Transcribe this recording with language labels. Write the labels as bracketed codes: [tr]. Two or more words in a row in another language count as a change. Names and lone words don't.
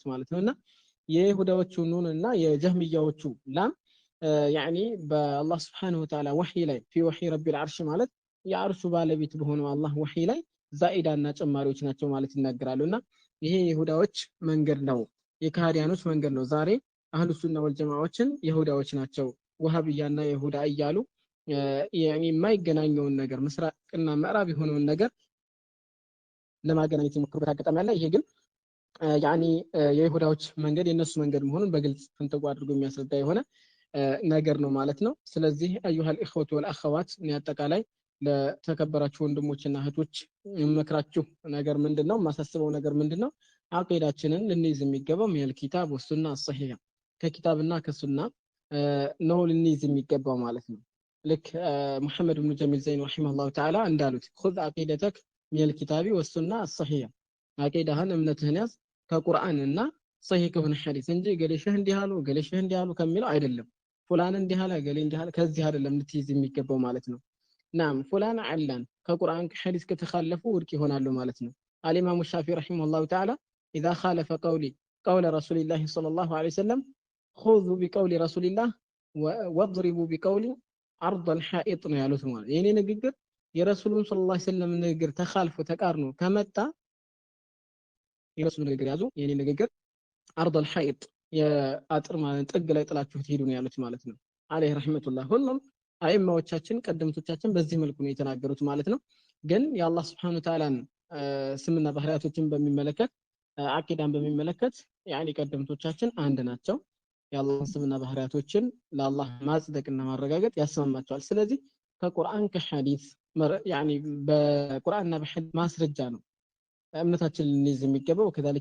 [am] ማለት ነውና የይሁዳዎቹ ኑንና የጀህሚያዎቹ ላም ያኒ በአላህ [ar] سبحانه وتعالى [am] ወህይ ላይ [ar] في وحي رب العرش [am] ማለት የአርሹ ባለቤት በሆነው አላህ ወህይ ላይ ዛኢዳና ጨማሪዎች ናቸው ማለት ይናገራሉና ይሄ የይሁዳዎች መንገድ ነው የካህዲያኖች መንገድ ነው ዛሬ [ar] أهل السنة والجماعة [am] ይሁዳዎች ናቸው ወሃቢያና ይሁዳ እያሉ የማይገናኘውን ነገር ምስራቅና ምዕራብ የሆነውን ነገር ለማገናኘት የሞከሩበት አጋጣሚ አለ ይሄ ግን ያኒ የይሁዳዎች መንገድ የነሱ መንገድ መሆኑን በግልጽ ፍንትው አድርጎ የሚያስረዳ የሆነ ነገር ነው ማለት ነው ስለዚህ [ar] أيها الإخوة والأخوات [am] ያጠቃላይ ለተከበራችሁ ወንድሞችና እህቶች የምመክራችሁ ነገር ምንድነው ማሳስበው ነገር ምንድነው አቂዳችንን ልንይዝ የሚገባው [ar] الكتاب والسنة الصحيح [am] ከኪታብና ከሱና ነው ልንይዝ የሚገባው ማለት ነው ልክ ሙሐመድ ኢብኑ ጀሚል ዘይን [ar] رحمه الله تعالى [am] እንዳሉት [ar] خذ عقيدتك من الكتاب والسنة الصحيحة [am] አቂዳህን እምነትህን ያዝ ከቁርአንና صحيح ከሆነ ሐዲስ እንጂ ገሌሽህ እንዲያሉ ገሌሽህ እንዲያሉ ከሚለው አይደለም ፉላን እንዲያለ ገሌ እንዲያለ ከዚህ አይደለም ልትይዝ የሚገባው ማለት ነው ናም ፉላን አላን ከቁርአን ከሐዲስ ከተخالፉ ውድቅ ይሆናሉ ማለት ነው [ar] الإمام الشافعي رحمه الله تعالى اذا خالف قولي قول رسول الله صلى الله عليه وسلم خذوا بقول رسول الله واضربوا بقول عرض الحائط [am] ነው ያሉት ማለት የኔ ንግግር የረሱሉን [ar] صلى الله عليه وسلم [am] ንግግር ተخالፎ ተቃርኖ ከመጣ የረሱሉን ንግግር ያዙ የኔ ንግግር [ar] عرض الحائط [am] የአጥር ማለት ጥግ ላይ ጥላችሁት ሄዱ ነው ያሉት ማለት ነው [ar] عليه رحمة الله [am] ሁሉም አይማዎቻችን ቀደምቶቻችን በዚህ መልኩ ነው የተናገሩት ማለት ነው ግን የአላህ [ar] سبحانه وتعالى [am] ስምና ባህሪያቶችን በሚመለከት አቂዳን በሚመለከት ያኒ ቀደምቶቻችን አንድ ናቸው የአላህ ስምና ባህሪያቶችን ለአላህ ማጽደቅና ማረጋገጥ ያስማማቸዋል ስለዚህ ከቁርአን ከሐዲስ ያኒ በቁርአንና በሐዲስ ማስረጃ ነው እምነታችን ልንይዝ የሚገባው ከዛልክ